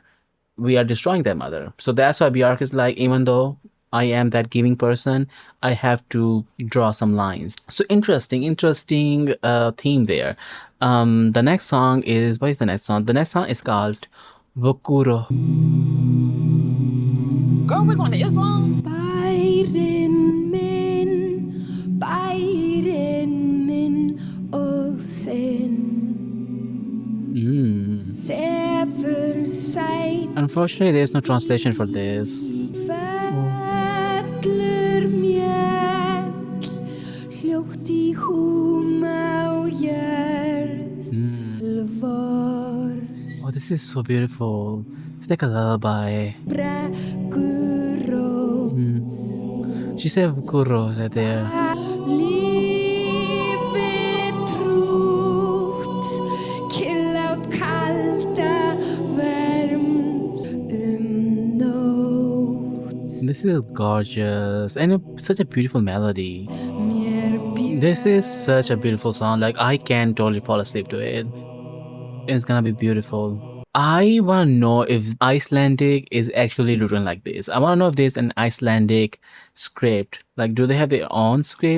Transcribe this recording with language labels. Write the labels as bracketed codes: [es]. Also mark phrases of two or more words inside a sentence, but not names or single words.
[en] We are destroying that mother. So that's why Bjork is like, even though I am that giving person, I have to draw some lines. So interesting theme there. The next song is, what is the next song? The next song is called Vokuro. Girl, we're going to Islam. [is] Bærin minn og þinn sefur sæt [en] Unfortunately, there's no translation for this. [is] fellur mjöll hljótt í húma og jörð vors [en] Oh, this is so beautiful. It's like a lullaby. [is] brekkur rót [en] She said Vokuro right there. [is] lífi trútt kyrrlát kalda vermd nótt [en] This is gorgeous and such a beautiful melody. [is] mér [en] This is such a beautiful song. Like I can totally fall asleep to it. It's gonna be beautiful. I want to know if Icelandic is actually written like this. I want to know if there's an Icelandic script. Like, do they have their own script?